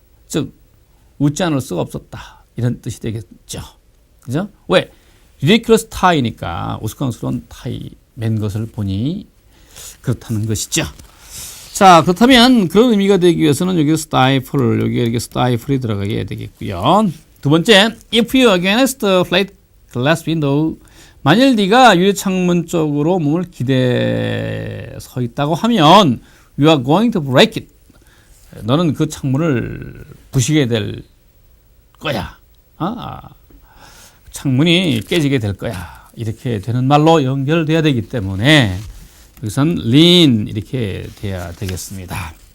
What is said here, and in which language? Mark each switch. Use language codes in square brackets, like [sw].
[ko] 즉 웃지 않을 수가 없었다. 이런 뜻이 되겠죠. 그죠? 왜? ridiculous tie니까 우스꽝스러운 타이 맨 것을 보니 그렇다는 것이죠. 자, 그렇다면 그런 의미가 되기 위해서는 여기 stifle, 여기 이렇게 stifle이 들어가게 되겠고요. [en] 두 번째, if you against a plate glass window, [ko] 만일 네가 유리창문 쪽으로 몸을 기대 서 있다고 하면 [en] you are going to break it. [ko] 너는 그 창문을 부시게 될 거야. 창문이 깨지게 될 거야. 이렇게 되는 말로 연결돼야 되기 때문에 여기선 lean 이렇게 돼야 되겠습니다.